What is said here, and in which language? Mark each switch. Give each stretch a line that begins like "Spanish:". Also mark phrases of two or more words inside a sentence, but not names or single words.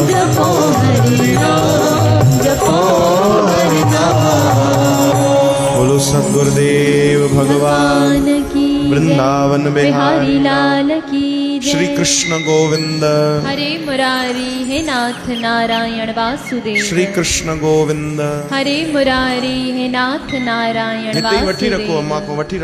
Hindi: जपो हरि नाम जपो हरि नाम बोलो सद्गुरुदेव भगवान की वृंदावन बिहारी लाल की जय। श्री कृष्ण गोविंद हरे मुरारी हे नाथ नारायण वासुदेव श्री कृष्ण गोविंद हरे मुरारी हे नाथ नारायण
Sindhi: हिते वठी रखो
Hindi: वासुदेव
Sindhi: अम्मा को वठी रखो।